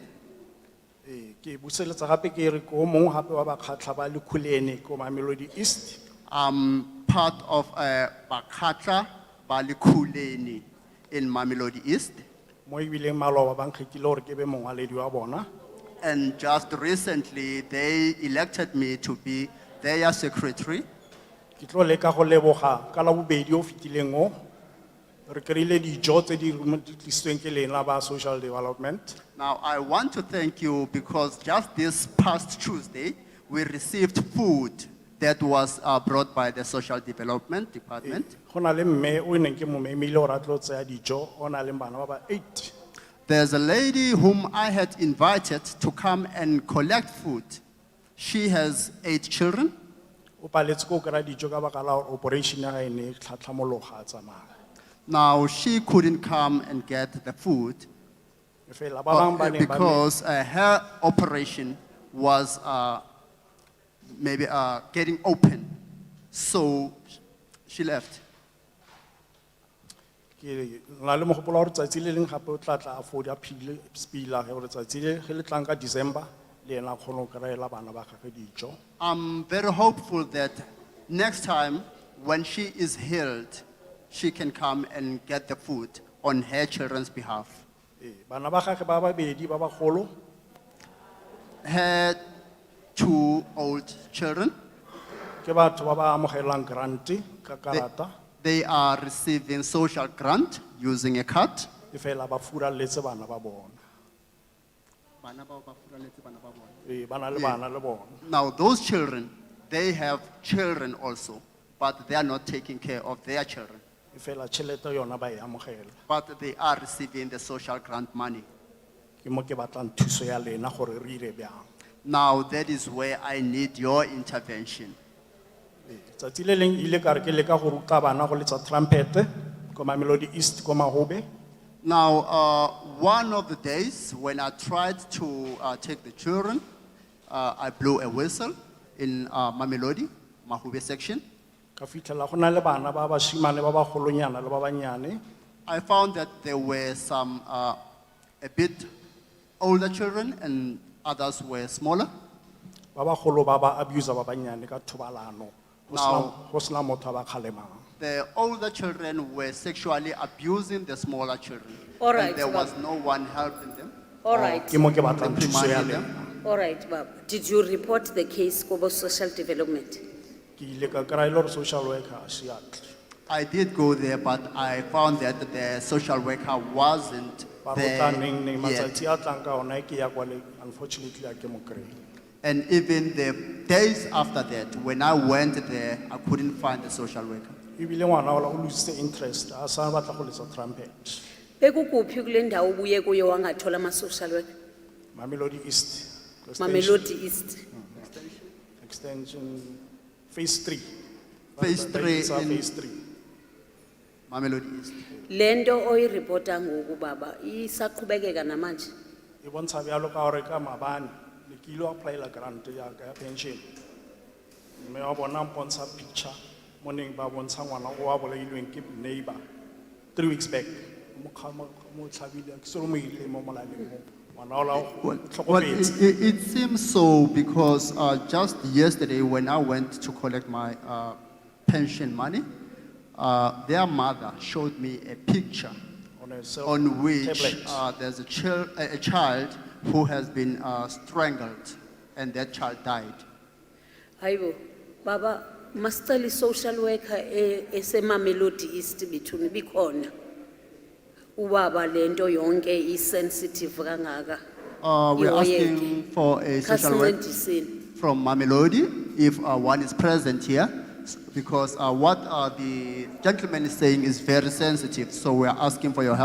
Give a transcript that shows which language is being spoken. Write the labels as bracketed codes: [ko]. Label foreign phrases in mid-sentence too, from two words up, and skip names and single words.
[tn] Ke buseletsa gape ke re ko o mongwe gape wa bakgatlha ba Lekhulene ko Mamelodi East. [en] I'm part of Bakhatla Balikuleni in Mamelodi East. [tn] Mo ebileng maloba ba nkgethile gore ke be mongwaledi wa bona. [en] And just recently, they elected me to be their secretary. [tn] Ke tlo leka go leboga ka la bobedi o fetileng o re kry-ile dijo tse di tlisitsweng ke lena ba [en] social development. Now, I want to thank you because just this past Tuesday, we received food that was brought by the Social Development Department. [tn] Go na le mme o neng ke mo memile gore a tlo tseya dijo o na le bana ba ba 8. [en] There's a lady whom I had invited to come and collect food. She has 8 children. [tn] O paletse ko kry-a dijo ka baka la gore operation ya ga e ne e tlhatlhamologa a tsamaya. [en] Now, she couldn't come and get the food [tn] Fela ba bang ba ne ba ne- [en] because her operation was maybe getting open. So she left. [tn] Ke na le mogopolo wa gore tsatsi le leng gape o tla tla a fodi a phile spila gore tsatsi le ge le tlang ka December le ena a kgone go kry-ela bana ba gagwe dijo. [en] I'm very hopeful that next time when she is healed, she can come and get the food on her children's behalf. [tn] Bana ba gagwe ba babedi ba bagolo [en] Her 2 old children, [tn] ke batho ba ba amogelang grant ka karata [en] they are receiving social grant using a card. [tn] e fela ba furaletse bana ba bona. Ba na le bana le bona. [en] Now, those children, they have children also, but they are not taking care of their children. [tn] E fela tšhelete yona ba e amogela. [en] But they are receiving the social grant money. [tn] Ke mo ke batlang thuso ya lena gore re ire bjang. [en] Now, that is where I need your intervention. [tn] Tsatsi le leng ile ka re ke leka go ruta bana go letsa trumpet ko Mamelodi East ko Mahobe. [en] Now, one of the days when I tried to take the children, I blew a whistle in Mamelodi, Mahube section. [tn] Ka fitlhela go na le bana ba bashimane ba bagolonyana le ba banyane. [en] I found that there were some a bit older children and others were smaller. [tn] Ba bagolo ba ba abuse ba banyane ka thobalano. [en] Now- [tn] Go sena motho a ba kgalemang. [en] The older children were sexually abusing the smaller children. All right, And there was Baba. no one helping them. All right. [tn] Ke mo ke batlang thuso ya [en] reprimanding [tn] lena. [en] them. All right, Baba. Did you report the case [tn] ko bo [en] social development? [tn] Ke ile ka kry-a e le gore [en] social worker [tn] a se atle. [en] I did go there, but I found that the social worker wasn't [tn] Ba [en] there [tn] rotaneng ne [en] yet. [tn] matsatsi a tlang ka ona ke ya kwa le unfortunately a ke mo kry-e. [en] And even the days after that, when I went there, I couldn't find the social worker. [tn] Ibile ngwana ola o [en] lose interest, [tn] a sa batla go letsa trumpet. [zu] Bekukuphi kule ndawo ubuye kuyo wangathola ama-social worker? [en] Mamelodi East. Mamelodi East. Extension, phase 3. Phase 3 in- Phase 3. Mamelodi East. [xh] Lento oyiripota ngoku baba isaqhubekeka namanje. [tn] E bontsha bjalo ka gore ka maabane, ne ke ile go applyela grant ya ka ya pension. Mme wa bona mpontsha picture, mo neng ba bontsha ngwana o a bolailweng ke [en] neighbor 3 weeks back. [tn] Mo tlhabile, ke solo mo ile mo molaleng mo. Ngwana ola o [en] Well, [tn] tlhokofetse. [en] it seems so because just yesterday when I went to collect my pension money, their mother showed me a picture On a cell on which tablet. there's a child who has been strangled and that child died. [zu] Hayibo, baba, masicela [en] social worker [zu] Mamelodi East bithuni bikhona. Ubaba lento yonke sensitive kangaka. [en] We're Ihoyeke. asking for a social worker [xh] Kasincediseni. [en] from Mamelodi if one is present here because what the gentleman is saying is very sensitive, so we're asking for your help.